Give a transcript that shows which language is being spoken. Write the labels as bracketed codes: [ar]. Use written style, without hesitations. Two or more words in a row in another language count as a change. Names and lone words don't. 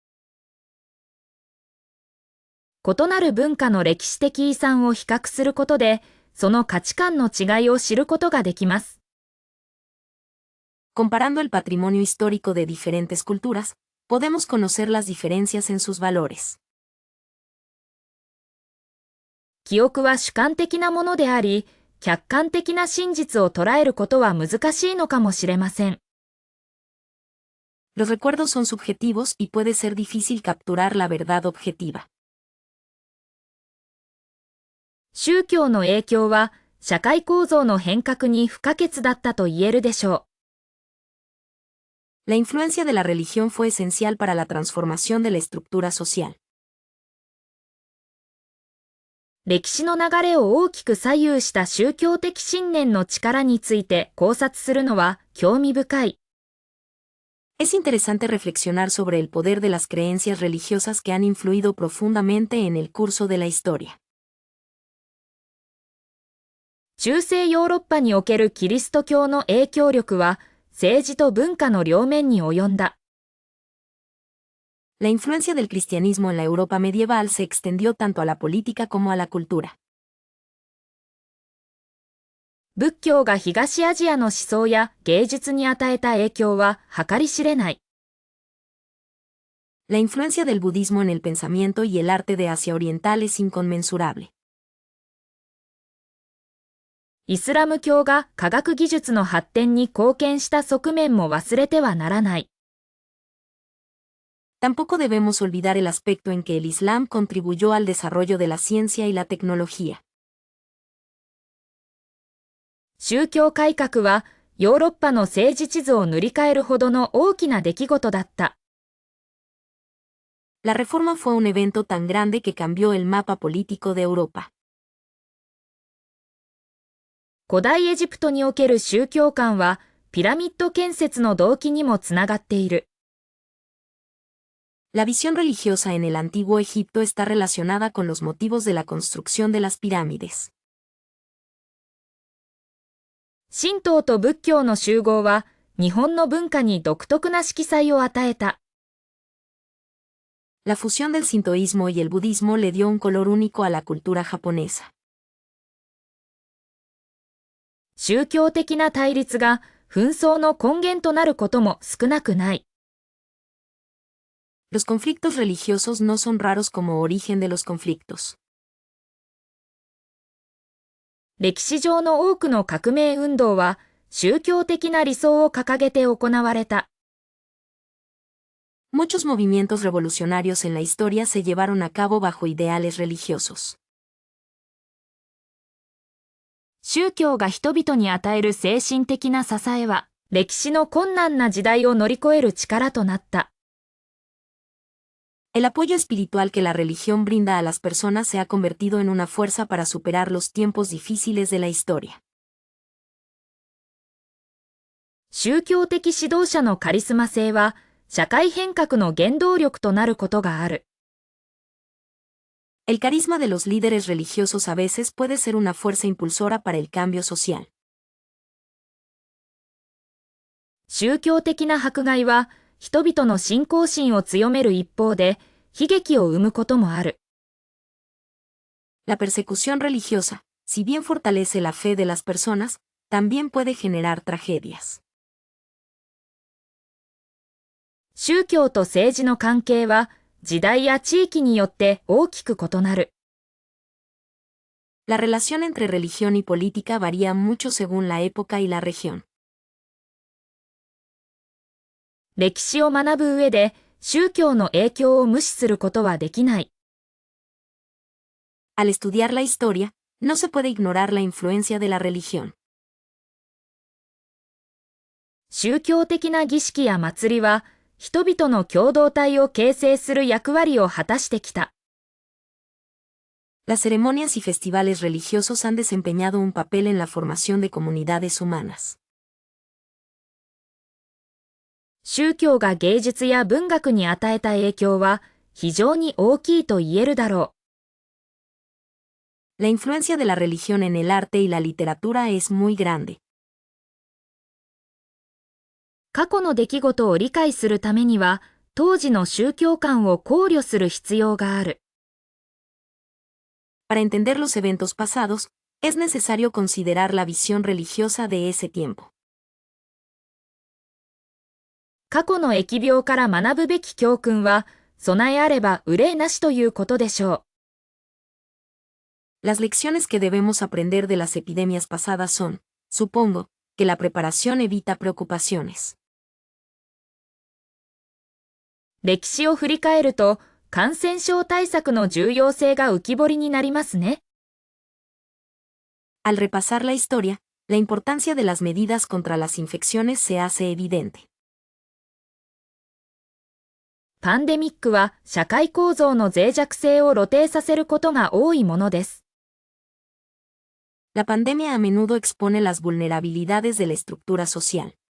[ja] 異なる文化の歴史的遺産を比較することで、その価値観の違いを知ることができます。 [es] Comparando el patrimonio histórico de diferentes culturas, podemos conocer las diferencias en sus valores. [ja] 記憶は主観的なものであり、客観的な真実を捉えることは難しいのかもしれません。 [es] Los recuerdos son subjetivos y puede ser difícil capturar la verdad objetiva. [ja] 宗教の影響は、社会構造の変革に不可欠だったと言えるでしょ [es] う。La influencia de la religión fue esencial para la transformación de la estructura social. [ja] 歴史の流れを大きく左右した宗教的信念の力について考察するのは興味深い。 [es] Es interesante reflexionar sobre el poder de las creencias religiosas que han influido profundamente en el curso de la historia. [ja] 中世ヨーロッパにおけるキリスト教の影響力は政治と文化の両面に及んだ。 [es] La influencia del cristianismo en la Europa medieval se extendió tanto a la política como a la cultura. [ja] 仏教が東アジアの思想や芸術に与えた影響は計り知れない。 [es] La influencia del budismo en el pensamiento y el arte de Asia Oriental es inconmensurable. [ja] イスラム教が科学技術の発展に貢献した側面も忘れてはならない。 [es] Tampoco debemos olvidar el aspecto en que el Islam contribuyó al desarrollo de la ciencia y la tecnología. [ja] 宗教改革はヨーロッパの政治地図を塗り替えるほどの大きな出来事だった。 [es] La reforma fue un evento tan grande que cambió el mapa político de Europa. [ja] 古代エジプトにおける宗教観はピラミッド建設の動機にもつながっている。 [es] La visión religiosa en el antiguo Egipto está relacionada con los motivos de la construcción de las pirámides. [ja] 神道と仏教の集合は日本の文化に独特な色彩を与えた。 [es] La fusión del sintoísmo y el budismo le dio un color único a la cultura japonesa. [ja] 宗教的な対立が紛争の根源となることも少なくない。 [es] Los conflictos religiosos no son raros como origen de los conflictos. [ja] 歴史上の多くの革命運動は宗教的な理想を掲げて行われた。 [es] Muchos movimientos revolucionarios en la historia se llevaron a cabo bajo ideales religiosos. [ja] 宗教が人々に与える精神的な支えは、歴史の困難な時代を乗り越える力となった。 [es] El apoyo espiritual que la religión brinda a las personas se ha convertido en una fuerza para superar los tiempos difíciles de la historia. [ja] 宗教的指導者のカリスマ性は、社会変革の原動力となることがある。 [es] El carisma de los líderes religiosos a veces puede ser una fuerza impulsora para el cambio social. [ja] 宗教的な迫害は、人々の信仰心を強める一方で、悲劇を生むこともある。 [es] La persecución religiosa, si bien fortalece la fe de las personas, también puede generar tragedias. [ja] 宗教と政治の関係は、時代や地域によって大きく異なる。 [es] La relación entre religión y política varía mucho según la época y la región. [ja] 歴史を学ぶ上で、宗教の影響を無視することはできない。 [es] Al estudiar la historia, no se puede ignorar la influencia de la religión. [ja] 宗教的な儀式や祭りは、人々の共同体を形成する役割を果たしてきた。 [es] Las ceremonias y festivales religiosos han desempeñado un papel en la formación de comunidades humanas. [ja] 宗教が芸術や文学に与えた影響は非常に大きいと言えるだろ [es] う。La influencia de la religión en el arte y la literatura es muy grande. [ja] 過去の出来事を理解するためには、当時の宗教観を考慮する必要がある。 [es] Para entender los eventos pasados, es necesario considerar la visión religiosa de ese tiempo. [ja] 過去の疫病から学ぶべき教訓は、備えあれば憂いなしということでしょ [es] う。Las lecciones que debemos aprender de las epidemias pasadas son, supongo, que la preparación evita preocupaciones. [ja] 歴史を振り返ると、感染症対策の重要性が浮き彫りになりますね。 [es] Al repasar la historia, la importancia de las medidas contra las infecciones se hace evidente. [ja] パンデミックは社会構造の脆弱性を露呈させることが多いものです。 [es] La pandemia a menudo expone las vulnerabilidades de la estructura social.